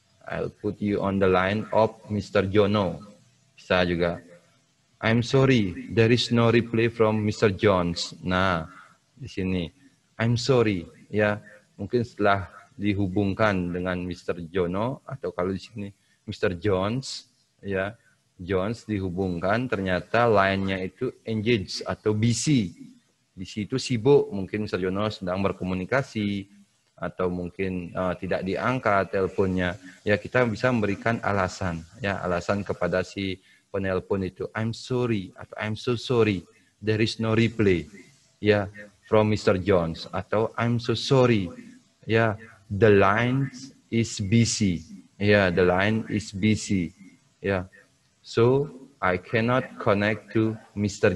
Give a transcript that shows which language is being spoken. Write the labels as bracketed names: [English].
[English] I'll put you on the line of Mr. Jono. [Indonesian] Bisa juga. [English] I'm sorry, there is no reply from Mr. [Indonesian] Jones. Nah, di sini. [English] I'm sorry, [Indonesian] ya. Mungkin setelah dihubungkan dengan Mr. Jono, atau kalau di sini Mr. Jones, ya, Jones dihubungkan, ternyata line-nya itu engaged atau busy. Busy itu sibuk, mungkin Mr. Jono sedang berkomunikasi, atau mungkin tidak diangkat teleponnya. Ya, kita bisa memberikan alasan, ya, alasan kepada si penelpon itu. [English] I'm sorry, [Indonesian] atau [English] I'm so sorry, there is no reply, ya, from Mr. Jones, [Indonesian] atau [English] I'm so sorry, ya, the line is busy. Yeah, the line is busy. Yeah, so I cannot connect to Mr.